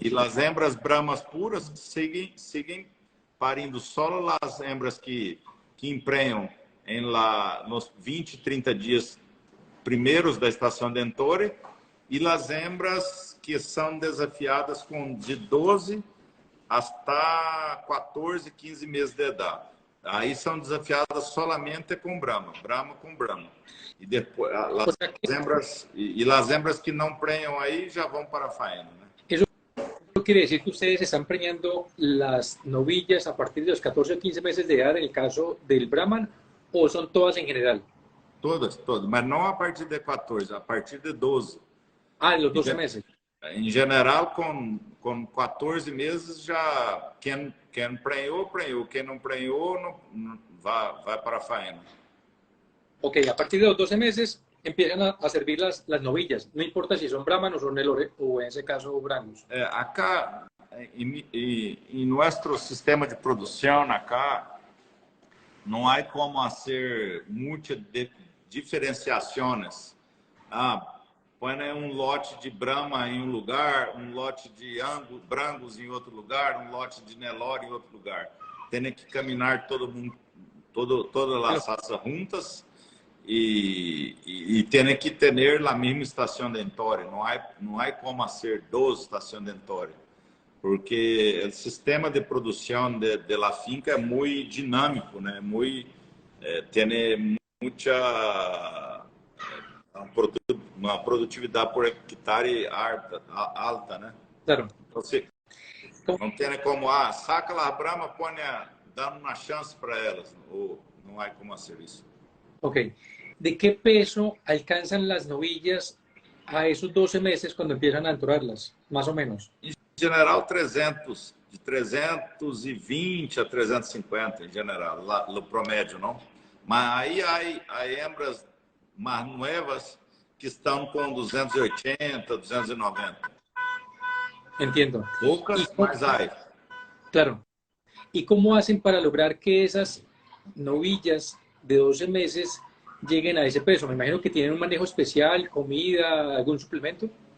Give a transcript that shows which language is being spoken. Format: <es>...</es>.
<pt>E as hembras Brahmas puras seguem parindo só as hembras que emprenham nos 20, 30 dias primeiros da estação dentória, e as hembras que são desafiadas de 12 hasta 14, 15 meses de idade. Aí são desafiadas solamente com Brahma com Brahma. E depois, as hembras que não prenham aí já vão para a faena, né?</pt> <es>Eso quiere decir que ustedes están preñando las novillas a partir de los 14 o 15 meses de edad en el caso del Brahman, o son todas en general?</es> <pt>Todas, mas não a partir de 14, a partir de 12.</pt> <es>Ah, de los 12 meses.</es> <pt>Em geral, com 14 meses, já quem prenhou, prenhou. Quem não prenhou, não vai para a faena.</pt> <es>Ok, a partir de los 12 meses empiezan a servir las novillas. No importa si son Brahman o son Nelore, o en ese caso Brangus.</es> <pt>Acá, em nosso sistema de produção, acá, não há como fazer muitas diferenciações. Põe lote de Brahma em um lugar, lote de Brangus em outro lugar, lote de Nelore em outro lugar. Tem que caminhar todo mundo, todas as raças juntas e tem que ter a mesma estação dentória. Não há como fazer 12 estações dentórias, porque o sistema de produção</pt> <es>de la finca</es> <pt>é muito dinâmico, né? Tem muita uma produtividade por hectare alta, né?</pt> <es>Claro.</es> <pt>Então, não tem como, saca lá a Brahma, põe dando uma chance para elas, ou não há como fazer isso. Ok.</pt> <es>¿De qué peso alcanzan las novillas a esos 12 meses cuando empiezan a entorarlas, más o menos?</es> <pt>Em geral, 300, de 320 a 350, em geral, lá, no promédio, não? Mas aí há hembras mais novas que estão com 280, 290.</pt> <es>Entiendo.</es> <pt>Poucas, mas hay.</pt> <es>Claro. ¿Y cómo hacen para lograr que esas novillas de 12 meses lleguen a ese peso? Me imagino que tienen un manejo especial, comida, algún suplemento.</es>